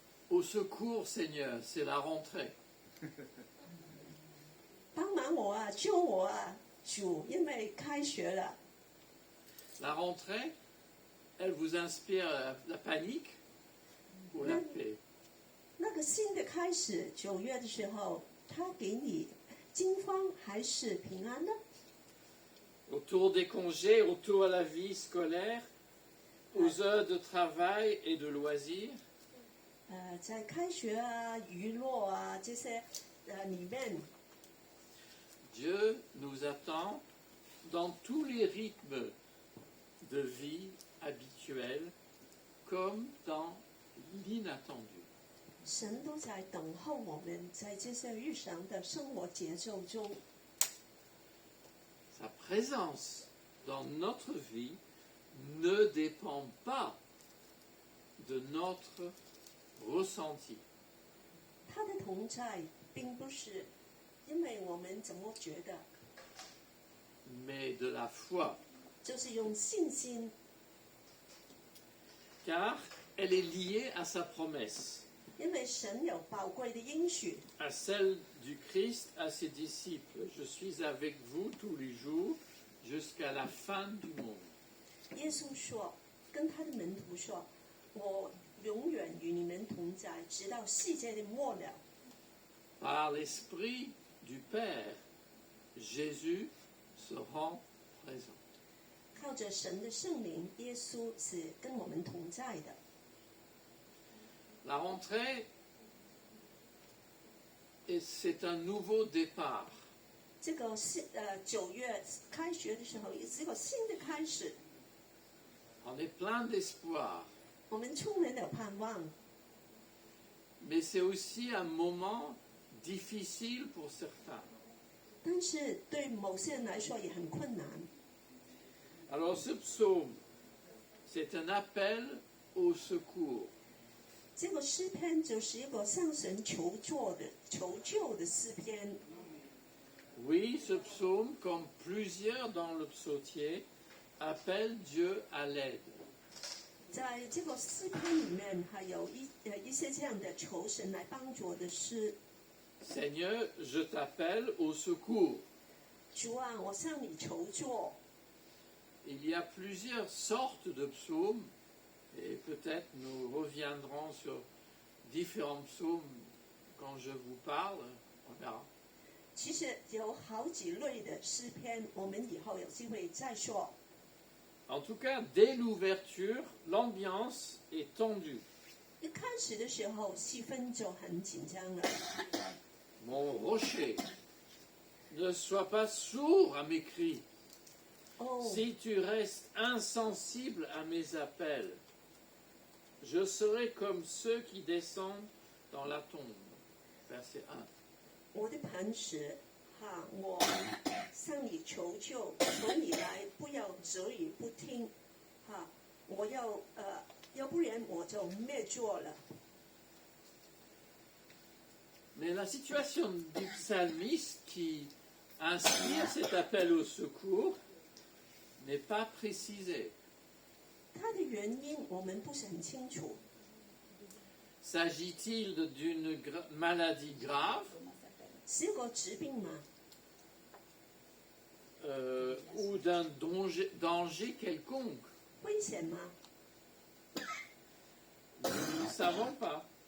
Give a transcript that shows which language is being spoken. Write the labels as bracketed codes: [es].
[fr] Au secours, Seigneur, c'est la rentrée. [zh] 帮忙我啊，救我啊，主，因为开学了。 [fr] La rentrée, elle vous inspire la panique ou la paix? [zh] 那个新的开始，9月的时候，他给你惊慌还是平安呢？ [fr] Autour des congés, autour à la vie scolaire, aux heures de travail et de loisirs, [zh] 在开学啊、娱乐啊这些里面， [fr] Dieu nous attend dans tous les rythmes de vie habituels comme dans l'inattendu. [zh] 神都在等候我们，在这些日常的生活节奏中， [fr] Sa présence dans notre vie ne dépend pas de notre ressenti. [zh] 他的同在并不是因为我们怎么觉得， [fr] mais de la foi. [zh] 就是用信心。 [fr] car elle est liée à sa promesse, [zh] 因为神有宝贵的应许， [fr] à celle du Christ à ses disciples. Je suis avec vous tous les jours jusqu'à la fin du monde. [zh] 耶稣说，跟他的门徒说：“我永远与你们同在，直到世界的末了。” [fr] Par l'Esprit du Père, Jésus se rend présent. [zh] 靠着神的圣灵，耶稣是跟我们同在的。 [fr] La rentrée, c'est un nouveau départ. [zh] 这个是9月开学的时候，也是一个新的开始， [fr] On est plein d'espoir, [zh] 我们充满了盼望。 [fr] mais c'est aussi un moment difficile pour certains. [zh] 但是对某些人来说也很困难。 [fr] Alors ce psaume, c'est un appel au secours. [zh] 这个诗篇就是一个向神求救的诗篇。 [fr] Oui, ce psaume, comme plusieurs dans le psautier, appelle Dieu à l'aide. [zh] 在这个诗篇里面，还有一些这样的求神来帮助我的诗。 [fr] Seigneur, je t'appelle au secours. [zh] 主啊，我向你求助。 [fr] Il y a plusieurs sortes de psaumes, et peut-être nous reviendrons sur différents psaumes quand je vous parle. On verra. [zh] 其实有好几类的诗篇，我们以后有机会再说。 [fr] En tout cas, dès l'ouverture, l'ambiance est tendue. [zh] 一开始的时候，气氛就很紧张了。 [fr] Mon rocher, ne sois pas sourd à mes cris. [zh] 哦， [fr] Si tu restes insensible à mes appels, je serai comme ceux qui descendent dans la tombe. Verset 1. [zh] 我的磐石，哈，我向你求救，求你来，不要则语不听，哈，我要不然我就灭绝了。 [fr] Mais la situation du psalmiste qui inspire cet appel au secours n'est pas précisée. [zh] 它的原因我们不是很清楚。 [fr] S'agit-il d'une maladie grave [zh] 是个疾病吗？ [fr] ou d'un danger quelconque? [zh] 危险吗？ [fr] Nous ne savons pas.